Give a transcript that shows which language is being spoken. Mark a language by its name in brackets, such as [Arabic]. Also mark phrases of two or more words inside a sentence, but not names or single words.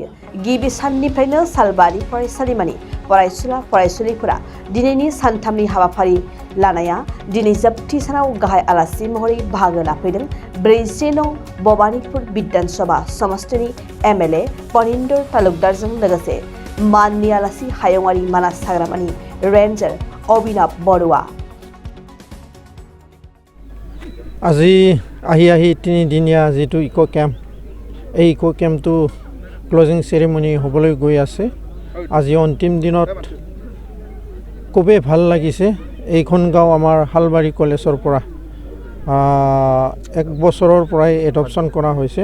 [Bodo] गिबि साननिफ्रायनो सालबारि फरायसालिमानि फरायसुला फरायसुलिफोरा दिनैनि सानथामनि हाबाफारि लानाया दिनै जोबथि सानाव गाहाय आलासि महरै बाहागो लाफैदों। 40 नं भबानिपुर विधानसभा समष्टिनि एमएलए पनिन्दर तालुकदारजों लोगोसे माननि आलासि हायुङारि मानास हाग्रामानि रेन्जार अभिनाव बरुवा। [Assamese] আজি আহি তিনিদিনীয়া যিটো [English] eco camp, [Assamese] এই [English] eco campটো closing ceremony [Assamese] হ'বলৈ গৈ আছে। আজি অন্তিম দিনত খুবেই ভাল লাগিছে। এইখন গাঁও আমাৰ শালবাৰী কলেজৰ পৰা 1 বছৰৰ পৰাই এডপশ্যন কৰা হৈছে।